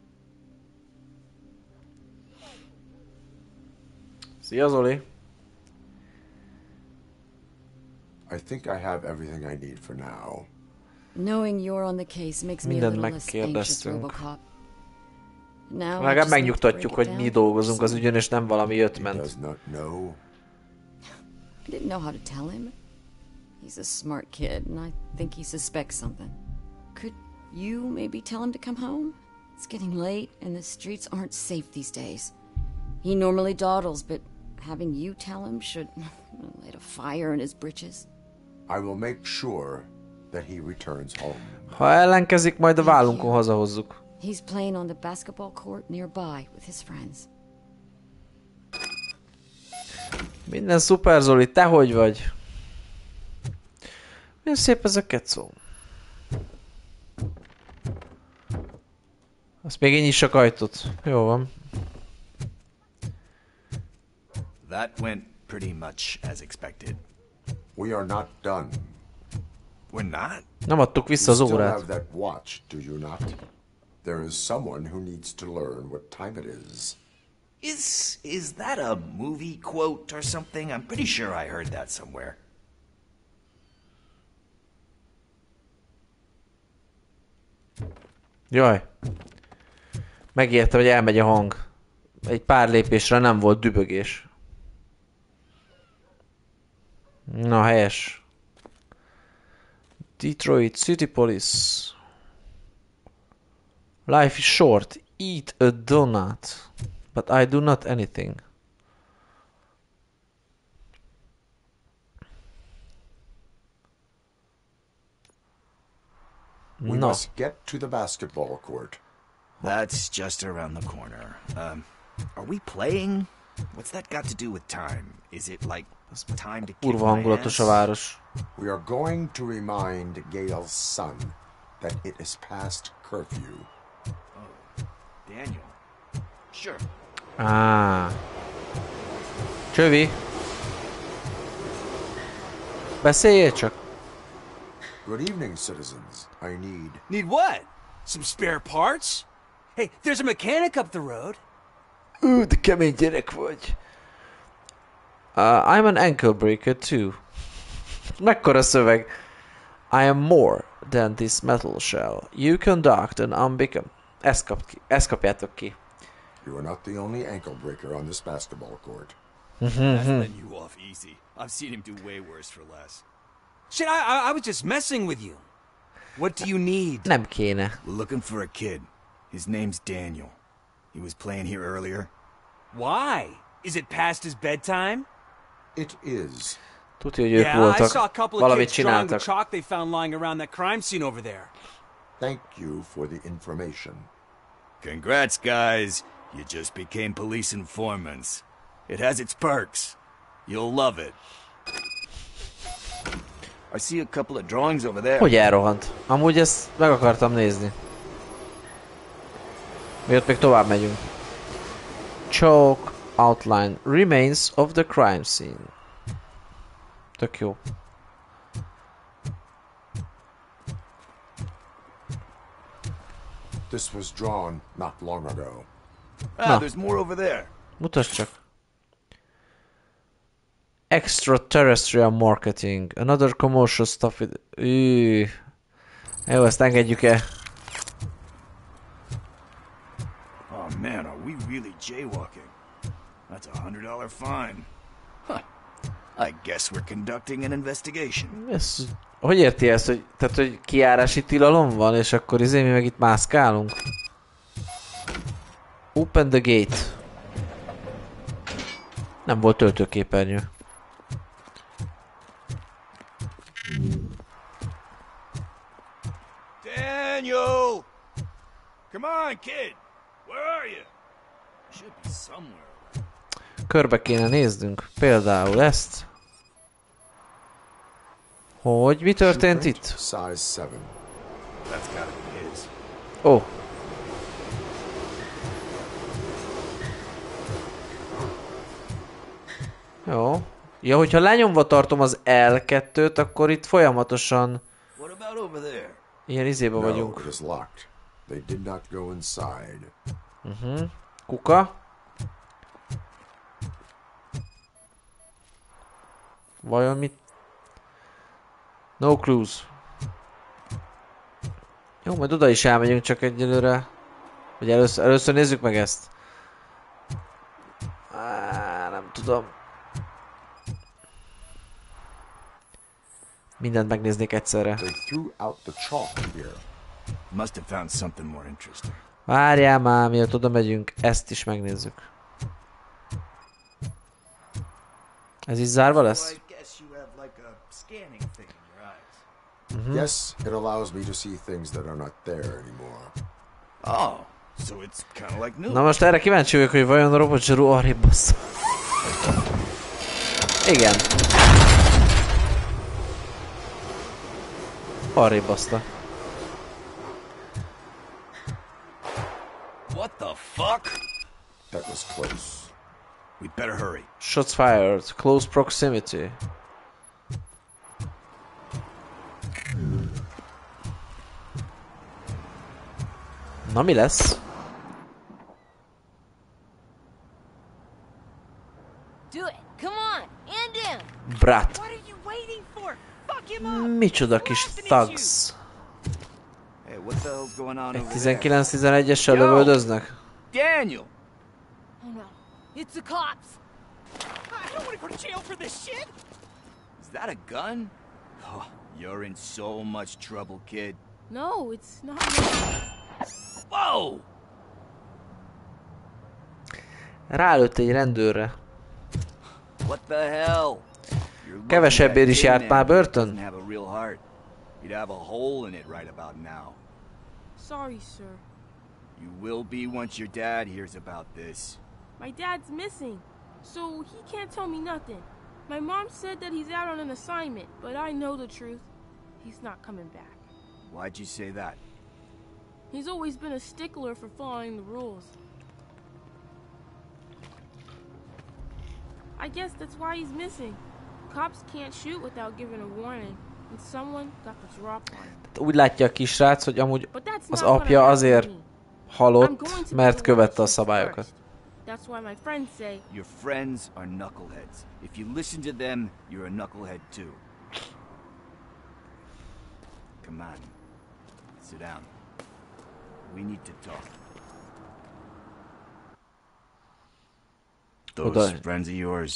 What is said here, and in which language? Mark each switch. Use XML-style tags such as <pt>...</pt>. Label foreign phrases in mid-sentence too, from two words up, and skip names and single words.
<hu>Szia, Zoli!</hu> <en>I think I have everything I need for now. Knowing you're on the case makes me a</en> <hu>Mindent</hu> <en>little less anxious,</en> <hu>megkérdeztünk.</hu> <en>Robocop. Now I</en> <hu>Legalább</hu> <en>just need to</en> <hu>megnyugtatjuk,</hu> <en>break it</en> <hu>hogy mi</hu> <en>down.</en> <hu>dolgozunk az ügyön, és nem valami</hu> <en>He</en> <hu>ötment.</hu> <en>does not know. I didn't know how to tell him. He's a smart kid, and I think he suspects something. Could you maybe tell him to come home? It's getting late, and the streets aren't safe these days. He normally dawdles, but having you tell him should light a fire in his britches. I will make sure that he returns home.</en> <hu>Ha ellenkezik, majd a vállunkon hazahozzuk.</hu> <en>He's playing on the basketball court nearby with his friends.</en> <hu>Minden szuper, Zoli, te hogy vagy? Milyen szép ez a kecó. Azt még én is a ajtót. Jó van.</hu> <en>That went pretty much as expected. We are not done. We're not?</en> <hu>Nem adtuk vissza</hu> <en>You</en> <hu>az</hu> <en>still</en> <hu>órát.</hu> <en>have that watch, do you not? There is someone who needs to learn what time it is. Is that a movie quote or something? I'm pretty sure I heard that somewhere.</en> <hu>Jaj. Megértem, hogy elmegy a hang. Egy pár lépésre nem volt dübögés. Na, helyes.</hu> <en>Detroit City Police. Life is short. Eat a donut. But I do not anything. We No. must get to the basketball court. That's just around the corner. Are we playing? What's that got to do with time? Is it like time to kick</en> <hu>Kurva</hu> <en>my</en> <hu>hangulatos a</hu> <en>ass?</en> <hu>város.</hu> <en>We are going to remind Gail's son that it is past curfew. Daniel. Sure.</en> <hu>Csövi. Beszéljél csak.</hu> <en>Good evening, citizens. I need... Need what? Some spare parts? Hey, there's a mechanic up the road.</en> <hu>De kemény gyerek vagy.</hu> <en>I'm an ankle breaker too.</en> <hu>Mekkora szöveg.</hu> <en>I am more than this metal shell. You conduct an unbecome.</en> <hu>Ezt kapjátok ki.</hu> <en>You are not the only ankle breaker on this basketball court. That's letting you off easy. I've seen him do way worse for less. Shit, I was just messing with you. What do you need?</en> <hu>Nem kéne.</hu> <en>We're looking for a kid. His name's Daniel. He was playing here earlier. Why? Is it past his bedtime? It is.</en> <hu>Tudja, hogy ők</hu> <en>Yeah, I</en> <hu>voltak.</hu> <en>saw a couple of</en> <hu>Valamit</hu> <en>kids drawing with</en> <hu>csináltak.</hu> <en>chalk they found lying around that crime scene over there. Thank you for the information. Congrats, guys. You just became police informants. It has its perks. You'll love it. I see a couple of drawings over there.</en> <hu>Hogy elrohant? Amúgy ezt meg akartam nézni. Miért még tovább megyünk?</hu> <en>Chalk outline remains of the crime scene.</en> <hu>Tök jó.</hu> <en>This was drawn not long ago. Ah, there's more over there.</en> <hu>Mutasd csak.</hu> <en>Extraterrestrial marketing. Another commercial stuff with...</en> <hu>Jó, ezt engedjük el.</hu> <en>Oh man, are we really jaywalking? That's $100 fine. Huh. I guess we're conducting an investigation.</en> <hu>Ez, hogy érti ezt, hogy, tehát, hogy kijárási tilalom van, és akkor mi meg itt mászkálunk?</hu> <en>Open the gate.</en> <hu>Nem volt töltőképernyő.</hu> <en>Daniel! Come on, kid! Where are you? Should be somewhere.</en> <hu>Körbe kéne néznünk. Például ezt. Hogy mi történt</hu> <en>Shoe print,</en> <hu>itt?</hu> <en>Size 7. That's gotta be his.</en> <hu>Ó. Jó. Ja, hogyha lenyomva tartom az L2-t, akkor itt folyamatosan</hu> <en>What about over there?</en> <hu>ilyen izébe</hu> <en>No,</en> <hu>vagyunk.</hu> <en>it is locked. They did not go inside.</en> <hu>Kuka. Vajon mit?</hu> <en>No clues.</en> <hu>Jó, majd oda is elmegyünk, csak egyelőre. Vagy először nézzük meg ezt. Nem tudom. Mindent megnéznék egyszerre.</hu> <en>They threw out the chalk here. Must have found something more interesting.</en> <hu>Várjál már, miatt oda megyünk, ezt is megnézzük. Ez is zárva lesz?</hu> <en>Yes, it allows me to see things that are not there anymore. Oh, so it's kind of like new.</en> <hu>Na most erre kíváncsi vagyok, hogy vajon a robotzsarú arrébb bassza. Igen. Arrébb baszta.</hu> <en>What the fuck? That was close. We better hurry. Shots fired. Close proximity.</en> <hu>Na mi lesz?</hu> <en>Do it. Come on. End him. Brat. What are you waiting for? Fuck him up.</en> <hu>Micsoda kis thugs.</hu> <en>Hey, what the hell's going on</en> <hu>Egy</hu> <en>over there?</en> <hu>19-11-essel lövöldöznek?</hu> <en>Daniel! Oh no. It's the cops. I don't want to go to jail for this shit. Is that a gun? Oh, you're in so much trouble, kid. No, it's not. Whoa!</en> <hu>Rálőtt egy rendőrre.</hu> <en>What the hell? You're lucky</en> <hu>Kevesebbért</hu> <en>that is</en> <hu>járt</hu> <en>tin</en> <hu>már</hu> <en>man</en> <hu>börtön?</hu> <en>doesn't have a real heart. He'd have a hole in it right about now. Sorry, sir. You will be once your dad hears about this. My dad's missing, so he can't tell me nothing. My mom said that he's out on an assignment, but I know the truth. He's not coming back. Why'd you say that? He's always been a stickler for following the rules. I guess that's why he's missing. Cops can't shoot without giving a warning, and someone got the drop on him.</en> <hu>Úgy látja a kisrác, hogy amúgy</hu> <en>But that's</en> <hu>az</hu> <en>not gonna</en> <hu>apja</hu> <en>happen</en> <hu>azért</hu> <en>to me. I'm</en> <hu>halott,</hu> <en>going to</en> <hu>mert</hu> <en>do</en> <hu>követte a</hu> <en>what I</en> <hu>szabályokat.</hu> <en>first. That's why my friends say, Your friends are knuckleheads. If you listen to them, you're a knucklehead too. Come on. Sit down. We need to talk. Those friends of yours,</en>